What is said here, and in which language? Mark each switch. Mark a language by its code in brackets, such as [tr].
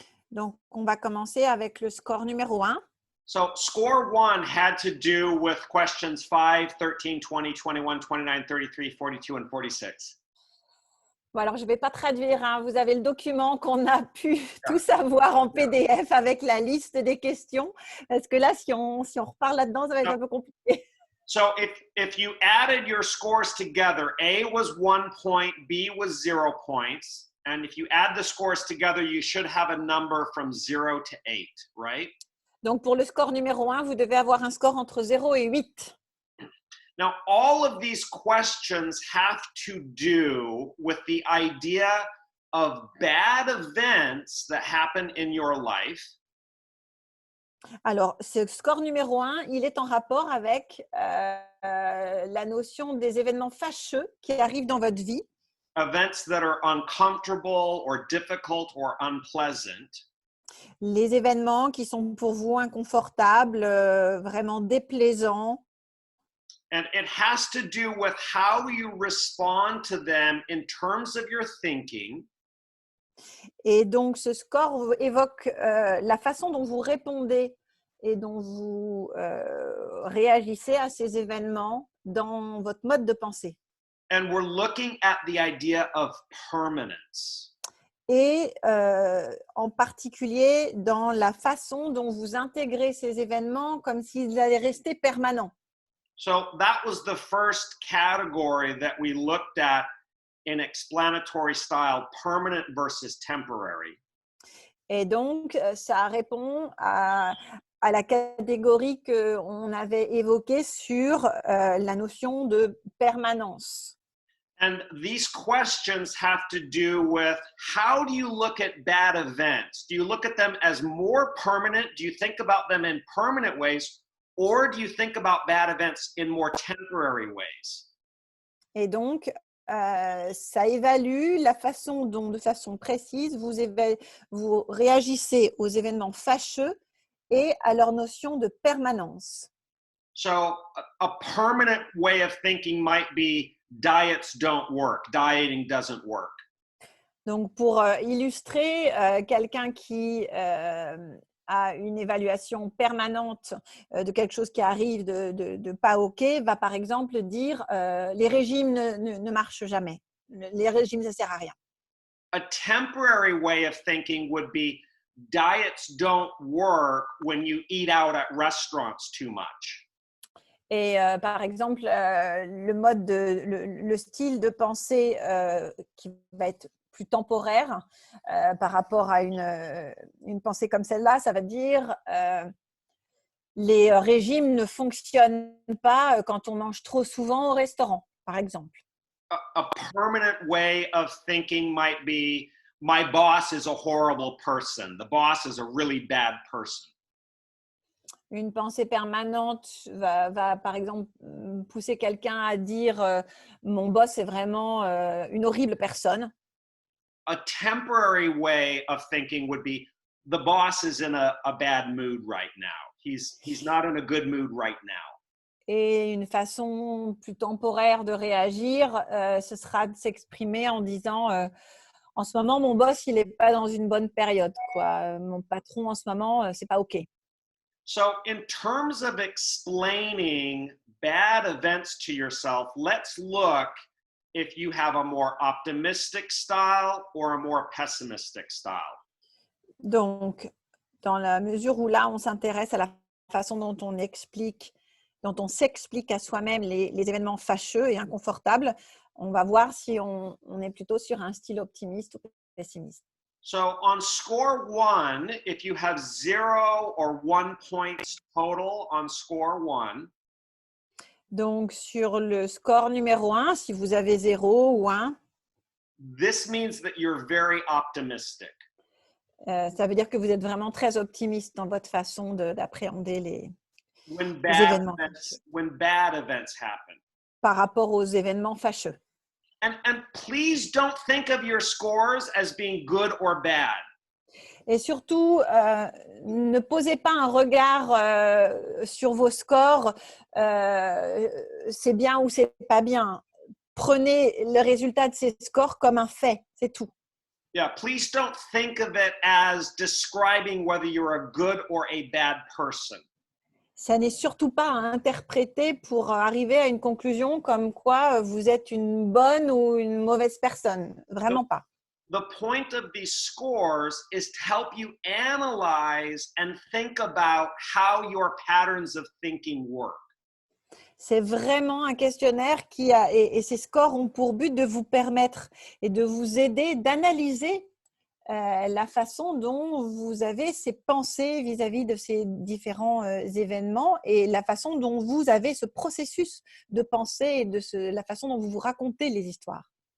[fr] Donc, on va commencer avec le score numéro 1. [en] So score 1 had to do with questions 5, 13, 20, 21, 29, 33, 42, and 46. [fr] Bon, alors, je ne vais pas traduire. Hein. Vous avez le document qu'on a pu tous avoir en PDF avec la liste des questions. Parce que là, si on repart là-dedans, ça va être un peu compliqué. [en] So if you added your scores together, A was 1 point, B was 0 points. And if you add the scores together, you should have a number from 0 to 8, right? [fr] Donc, pour le score numéro 1, vous devez avoir un score entre 0 et 8. [en] Now, all of these questions have to do with the idea of bad events that happen in your life. [fr] Alors, ce score numéro 1, il est en rapport avec la notion des événements fâcheux qui arrivent dans votre vie, [en] Events that are uncomfortable or difficult or unpleasant. [fr] les événements qui sont pour vous inconfortables, vraiment déplaisants. [en] And it has to do with how you respond to them in terms of your thinking. [fr] Et donc, ce score évoque la façon dont vous répondez et dont vous réagissez à ces événements dans votre mode de pensée. [en] And we're looking at the idea of permanence. [fr] Et en particulier dans la façon dont vous intégrez ces événements comme s'ils allaient rester permanents. [en] So that was the first category that we looked at in explanatory style, permanent versus temporary. [fr] Et donc, ça répond à la catégorie qu'on avait évoquée sur la notion de permanence. [en] And these questions have to do with how do you look at bad events? Do you look at them as more permanent? Do you think about them in permanent ways? Or do you think about bad events in more temporary ways? [fr] Et donc, ça évalue la façon dont, de façon précise, vous réagissez aux événements fâcheux et à leur notion de permanence. [en] So a permanent way of thinking might be diets don't work, dieting doesn't work. [fr] Donc, pour illustrer, quelqu'un qui a une évaluation permanente de quelque chose qui arrive de pas OK, va par exemple dire les régimes ne marchent jamais. Les régimes, ça ne sert à rien. [en] A temporary way of thinking would be diets don't work when you eat out at restaurants too much. [fr] Et par exemple, le style de pensée qui va être plus temporaire par rapport à une pensée comme celle-là, ça va dire les régimes ne fonctionnent pas quand on mange trop souvent au restaurant, par exemple. [en] A permanent way of thinking might be my boss is a horrible person. The boss is a really bad person. [fr] Une pensée permanente va par exemple pousser quelqu'un à dire mon boss est vraiment une horrible personne. [en] A temporary way of thinking would be the boss is in a bad mood right now. He's not in a good mood right now. [fr] Et une façon plus temporaire de réagir, ce sera de s'exprimer en disant en ce moment, mon boss, il n'est pas dans une bonne période, quoi. Mon patron, en ce moment, c'est pas OK. [en] So in terms of explaining bad events to yourself, let's look if you have a more optimistic style or a more pessimistic style. [fr] Donc, dans la mesure où là, on s'intéresse à la façon dont on s'explique à soi-même les événements fâcheux et inconfortables, on va voir si on est plutôt sur un style optimiste ou pessimiste. [en] So on score 1, if you have 0 or 1 points total on score 1, [fr] Donc, sur le score numéro 1, si vous avez 0 ou 1, [en] this means that you're very optimistic. [fr] ça veut dire que vous êtes vraiment très optimiste dans votre façon d'appréhender les [en] When [fr] événements [en] bad events happen. [fr] par rapport aux événements fâcheux. [en] And please don't think of your scores as being good or bad. [fr] Et surtout, ne posez pas un regard sur vos scores, c'est bien ou c'est pas bien. Prenez le résultat de ces scores comme un fait, c'est tout. [en] Yeah, please don't think of it as describing whether you're a good or a bad person. [fr] Ça n'est surtout pas à interpréter pour arriver à une conclusion comme quoi vous êtes une bonne ou une mauvaise personne. Vraiment pas. [en] The point of these scores is to help you analyze and think about how your patterns of thinking work. [fr] C'est vraiment un questionnaire et ces scores ont pour but de vous permettre et de vous aider d'analyser la façon dont vous avez ces pensées vis-à-vis de ces différents événements et la façon dont vous avez ce processus de pensée et la façon dont vous vous racontez les histoires.